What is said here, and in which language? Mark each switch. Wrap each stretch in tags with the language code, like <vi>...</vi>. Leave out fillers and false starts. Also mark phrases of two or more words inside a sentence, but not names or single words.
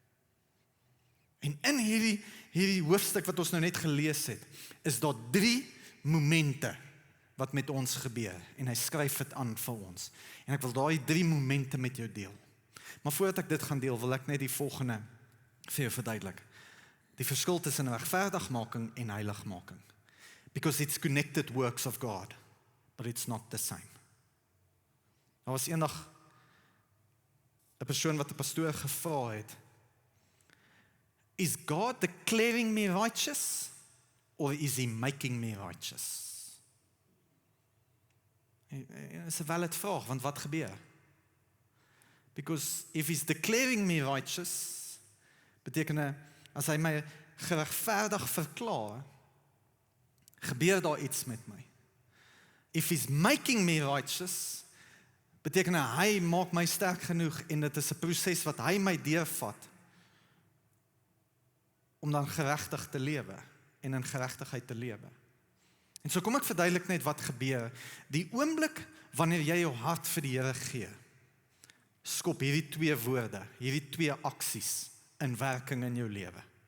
<af>En in hierdie hoofstuk wat ons nou net gelees het, is daar 3 momente wat met ons gebeur, en hy skryf dit aan vir ons. En ek wil daai 3 momente met jou deel. Maar voordat ek dit gaan deel, wil ek net die volgende vir jou verduidelik. Die verskil tussen regverdigmaking en heiligmaking.</af> <en>Because it's connected works of God, but it's not the same.</en> <af>Daar was eendag 'n persoon wat 'n pastoor gevra het,</af> <en>is God declaring me righteous, or is he making me righteous?</en> <af>Dit is 'n valid vraag, want wat gebeur?</af> <en>Because if he's declaring me righteous,</en> <af>beteken as hy my geregverdig verklaar, gebeur daar iets met my.</af> <en>If he's making me righteous,</en> <af>beteken hy maak my sterk genoeg, en dit is 'n proses wat hy my deurvat, om dan geregtig te lewe, en in geregtigheid te lewe. En so kom ek verduidelik net wat gebeur. Die oomblik wanneer jy jou hart vir die Here gee, skop hierdie 2 woorde, hierdie 2 aksies in werking in jou lewe.</af>